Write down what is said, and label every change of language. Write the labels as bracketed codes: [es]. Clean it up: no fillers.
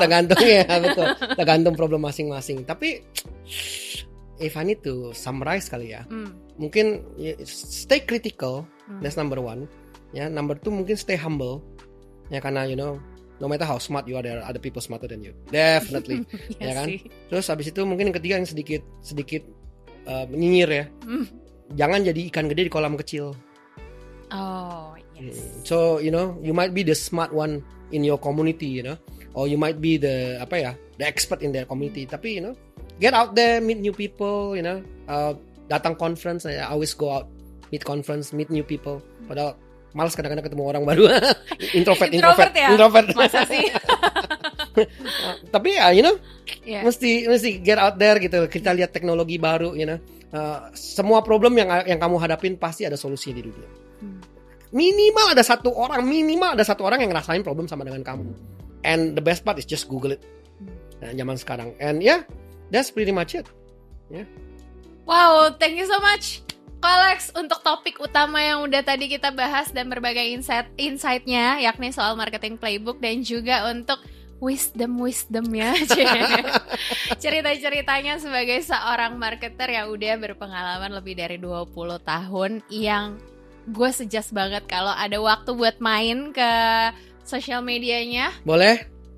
[id] Tergantung ya, betul. Tergantung problem masing-masing. Tapi [en] if I need to summarize [id] kali ya, mungkin stay critical. [en] That's number one. Ya, number two mungkin stay humble. Ya, karena you know, no matter how smart you are, there are other people smarter than you. Definitely. Ya kan? [id] Terus habis itu mungkin yang ketiga yang sedikit nyinyir ya. Jangan jadi ikan gede di kolam kecil. [en] Oh, yes. So, you know, you might be the smart one in your community, you know, or you might be the the expert in their community. Tapi, you know, get out there, meet new people, you know, datang conference. I always go out, meet conference, meet new people. [id] Padahal malas kadang-kadang ketemu orang baru. introvert ya? Masa sih? Tapi ya, you know, mesti [en] get out there [id] gitu. Kita lihat teknologi baru, you know. Semua problem yang kamu hadapin pasti ada solusi di dunia. Minimal ada satu orang yang ngerasain problem sama dengan kamu. [en] And the best part is just Google it. [id] Nah, zaman sekarang. [en] And yeah, that's pretty much it. Yeah. [id] Wow, thank you so much Ko Alex untuk topik utama yang udah tadi kita bahas dan berbagai insight-nya, yakni soal marketing playbook dan juga untuk wisdom-wisdomnya, cerita-ceritanya sebagai seorang marketer yang udah berpengalaman lebih dari 20 tahun, yang gue suggest banget kalau ada waktu buat main ke sosial medianya. Boleh.